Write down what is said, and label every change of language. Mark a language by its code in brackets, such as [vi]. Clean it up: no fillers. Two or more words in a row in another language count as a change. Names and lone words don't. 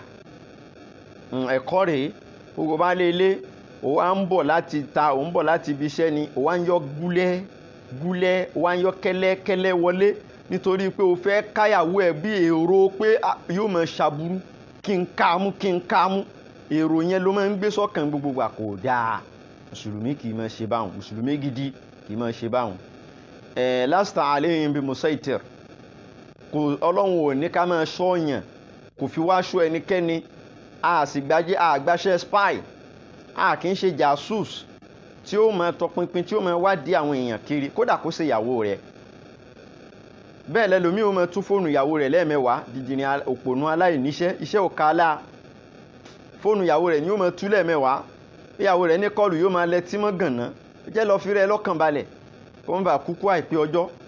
[yo] Ẹ̀kọ́ rèé, gbogbo baálé ilé ó wá ń bọ̀ láti ta, ó ń bọ̀ láti ibi iṣẹ́ ni, ó wá ń yọ gúlẹ́, ó wá ń yọ kẹ́lẹ́kẹ́lẹ́ wọlé nítorí pé ó fẹ́ káyàwó ẹ̀ bí èrò pé yóò máa ṣàbúrú, kí n kámú. Èrò yẹn ló máa ń gbé sọ́kàn gbogbo wa kò dáa. mùsùlùmí kì í máa ṣe báwọn, mùsùlùmí gidi kì í máa ṣe báwọn. [ar] لست عليهم بمصيطر, [yo] ọlọ́run ò ní ká máa ṣọ́yàn, kò fi wá ṣọ́ ẹnikẹ́ni, a sì àgbáṣẹ́ spy, a kì í ṣe jasus tí ó máa tọpinpin, tí ó máa wádìí àwọn èèyàn kiri, kódà kó ṣe ìyàwó rẹ̀. Bẹ́ẹ̀ lẹ́lòmí ó máa tú fóònù ìyàwó rẹ̀ lẹ́ẹ̀mẹ́wàá, dìdìrín òpònú aláìníṣẹ́, iṣẹ́ ò kálá, fóònù ìyàwó rẹ̀ ni ó máa tú lẹ́ẹ̀mẹ́wàá, ìyàwó rẹ̀ ní kọlù yóò máa lẹ́tí mọ́ gànná, jẹ́ lọ fi rẹ̀ lọ́kàn balẹ̀ kó má bàa kúkú àìpé ọjọ́.